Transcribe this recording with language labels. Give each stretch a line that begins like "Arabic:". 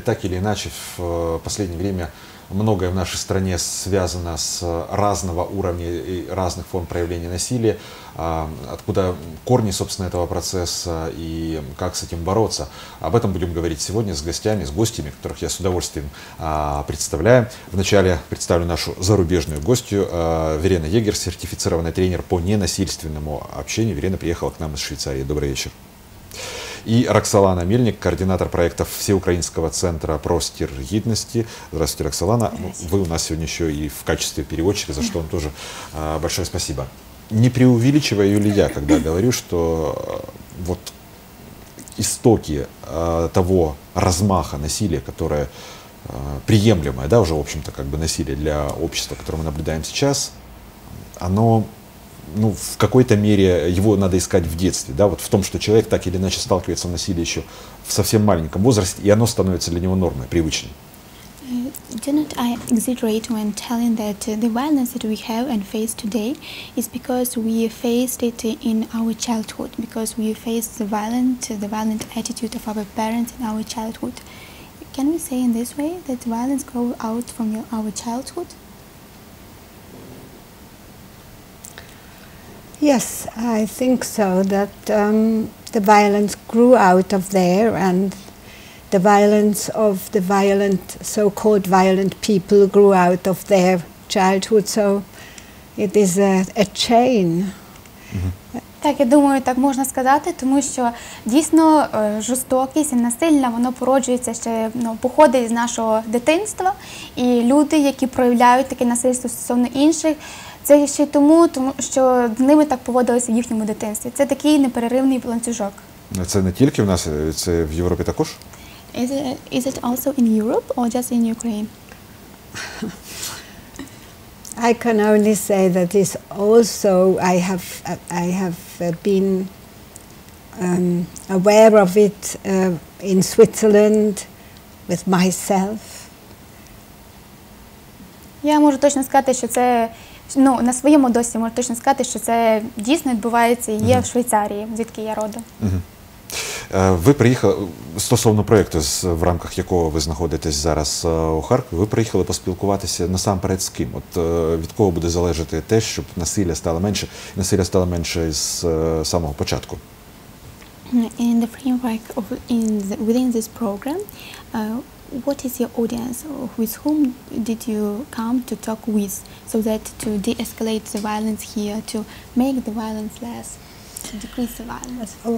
Russian: Так или иначе, в последнее время многое в нашей стране связано с разного уровня и разных форм проявления насилия, откуда корни, собственно, этого процесса и как с этим бороться. Об этом будем говорить сегодня с гостями, с гостями, которых я с удовольствием представляю. Вначале представлю нашу зарубежную гостью, Верена Егер, сертифицированный тренер по ненасильственному общению. Верена приехала к нам из Швейцарии. Добрый вечер. И Роксолана Мельник, координатор проектов Всеукраинского центра «Простір, гідності». Здравствуйте, Роксолана. Вы у нас сегодня еще и в качестве переводчика, за что вам тоже большое спасибо. Не преувеличиваю ли я, когда говорю, что вот истоки того размаха насилия, которое приемлемое, да, уже, в общем-то, как бы насилие для общества, которое мы наблюдаем сейчас, оно... Ну, в какой-то мере его надо искать в детстве, да, вот в том, что человек так или иначе сталкивается с насилием еще в совсем маленьком возрасте, и оно становится для него нормой, привычной.
English: Do not I exaggerate when telling that the violence that we have and face today is because we faced it in our childhood, because we faced the violent attitude of our parents in our childhood. Can we say in this way that violence grows out from our childhood? Yes, I think so, that the violence grew out of there, and the violence of the violent, so-called violent people grew out of their childhood, so it is a chain.
Ukrainian: Так, я думаю, так можна сказати, тому що дійсно жорстокість і насилля, воно породжується ще, походить з нашого дитинства, і люди, які проявляють таке насильство стосовно інших, це ще тому, що з ними так поводилися в їхньому дитинстві. Це такий непереривний ланцюжок. Це не тільки в нас, це в Європі також?
English: Is it also in Europe or just in Ukraine? I can only say that this also, I have been aware of it in Switzerland with myself.
Ukrainian: Я можу точно сказати, що це, на своєму досвіді можу точно сказати, що це дійсно відбувається і є в Швейцарії, звідки я родом. Ви приїхали, стосовно проєкту, в рамках якого ви знаходитесь зараз у Харкові, ви приїхали поспілкуватися насамперед з ким? От від кого буде залежати те, щоб насилля стало менше з самого початку?
English: In the framework of within this program, what is your audience? With whom did you come to talk with, so that to de-escalate the violence here, to make the violence less, to decrease the violence?